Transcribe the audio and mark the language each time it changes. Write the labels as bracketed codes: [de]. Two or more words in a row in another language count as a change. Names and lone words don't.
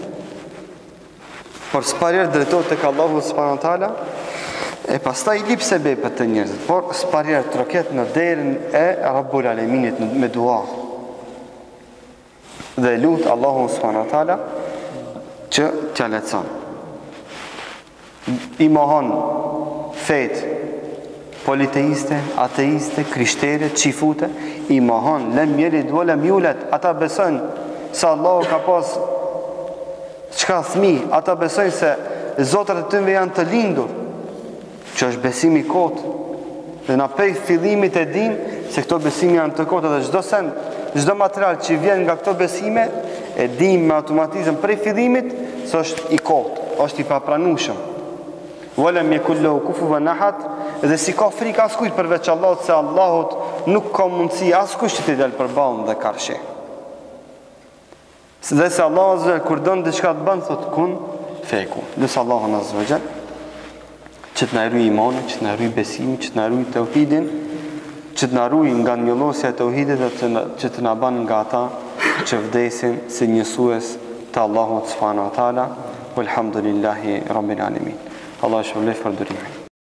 [sq] Por s'parir drejtohet tek Allahu [ar] سبحانه وتعالى, [sq] e pastaj i lip sebepet të njerëzit, por s'parir troket në derën e Rabbul Alaminit me dua. Dhe lut Allahu [ar] سبحانه وتعالى [sq] që t'ja lehtëson. I mohon fet politeiste, ateiste, krishtere, qifute, i mohon [ar] لم يلد ولم يولد, [sq] ata besojnë se Allahu ka pas çka fëmijë, ata besojnë se zotrat e tyre janë të lindur, që është besimi i kotë. Dhe na prej fillimit e din se këto besime janë të kotë, dhe çdo sen, çdo material që vjen nga këto besime e dim me automatizëm prej fillimit se është i kotë, është i papranueshëm. [ar] ولم يكن له كفوا أحد, [sq] dhe si ka frikë askujt përveç Allahut, se Allahut nuk ka mundësi askush që t'i dalë përballë dhe karshi. Dhe se Allahu [ar] عز وجل [sq] kur don diçka të bën thot [ar] كن فيكون. [sq] Lutja Allahun [ar] عز وجل [sq] që të na ruaj imanin, që të na ruaj besimin, që të na ruaj tauhidin, që të na ruaj nga njëllosja e tauhidit dhe që të na bën nga ata që vdesin si njësues të Allahut [ar] سبحانه وتعالى. والحمد لله رب العالمين. [sq] Allah shpëlbej për durimin.